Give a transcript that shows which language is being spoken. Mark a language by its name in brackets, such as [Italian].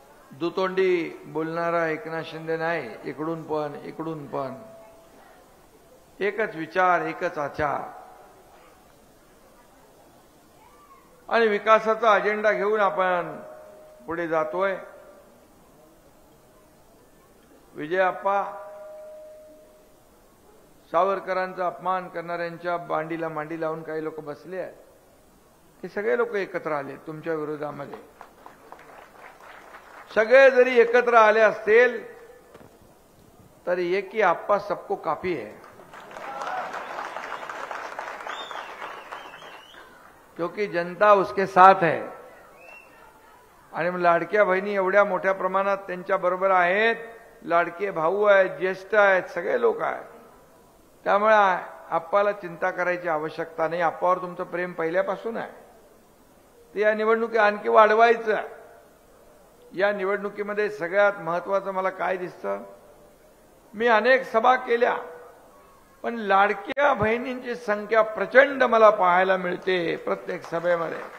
[Marathi] दुतोंडी बोलणारा एकनाथ शिंदे नाही, इकडून पण एकच विचार, एकच आचार आणि विकासाचा अजेंडा घेऊन आपण पुढे जातोय। विजय अप्पा, सावरकरांचा अपमान करणाऱ्यांच्या बांडीला मांडी लावून काही लोक बसले आहेत, हे सगळे लोक एकत्र आले तुमच्या विरोधामध्ये। सगळे जरी एकत्र आले असतील तरी [Hindi] एक ही अप्पा सबको काफी है, क्योंकि जनता उसके साथ है। [Marathi] आणि मग लाडक्या बहिणी एवढ्या मोठ्या प्रमाणात त्यांच्या बरोबर आहेत, लाडके भाऊ आहेत, ज्येष्ठ आहेत, सगळे लोक आहेत. त्यामुळे आप्पाला चिंता करायची आवश्यकता नाही. आप्पावर तुमचं प्रेम पहिल्यापासून आहे. ते या निवडणुकीत आणखी वाढवायचं. या निवडणुकीमध्ये सगळ्यात महत्वाचं मला काय दिसतं, मी अनेक सभा केल्या, पण लाडक्या बहिणींची संख्या प्रचंड मला पाहायला मिळते प्रत्येक सभेमध्ये.